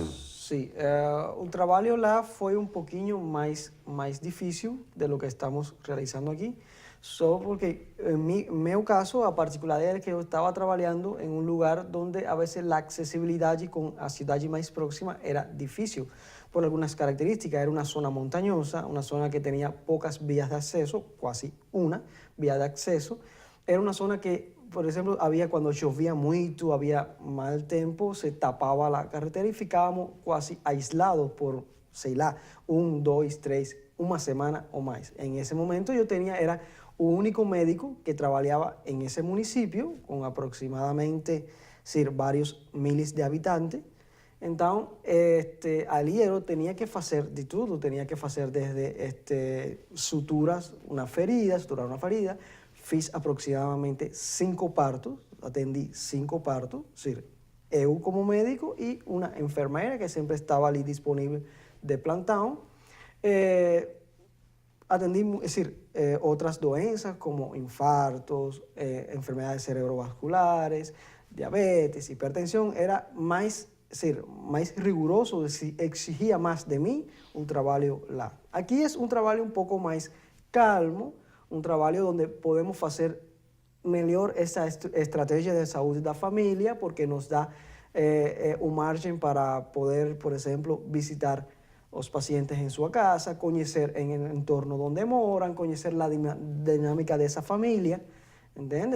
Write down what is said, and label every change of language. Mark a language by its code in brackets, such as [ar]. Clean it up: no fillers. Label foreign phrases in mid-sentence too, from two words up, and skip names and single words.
[pt] Sim, o trabalho lá foi um pouquinho mais difícil [es] de lo que [pt] estamos realizando aqui, só porque, em meu caso, a particularidade é que eu estava trabalhando em um lugar onde, a vezes, a acessibilidade com a cidade mais próxima era difícil, [es] por algunas características. Era una zona montañosa, una zona que tenía pocas vías de acceso, casi una vía de acceso. Era una zona que, por ejemplo, cuando llovía mucho, había mal tiempo, se tapaba la carretera y ficábamos casi aislados por, [pt] sei lá, 1, 2, 3, [es] una semana o más. En ese momento era un único médico que trabajaba en ese municipio, con aproximadamente varios miles de habitantes. [pt] Então, ali eu tinha que fazer de tudo, tinha que fazer desde suturar uma ferida, fiz aproximadamente 5 partos, atendi 5 partos, seja, eu como médico e uma enfermeira que sempre estava ali disponível de plantão. Atendi, [es] es decir, [pt] outras doenças como infartos, [es] enfermedades cerebrovasculares, [pt] diabetes, hipertensão, era mais, [es] es decir, [pt] mais riguroso, exigia mais de mim um trabalho lá. Aqui é um trabalho um pouco mais calmo, um trabalho onde podemos fazer melhor essa estratégia de saúde da família, porque nos dá uma margem para poder, por exemplo, visitar os pacientes em sua casa, conhecer em [es] el entorno [pt] onde moram, conhecer a dinâmica dessa família, entende?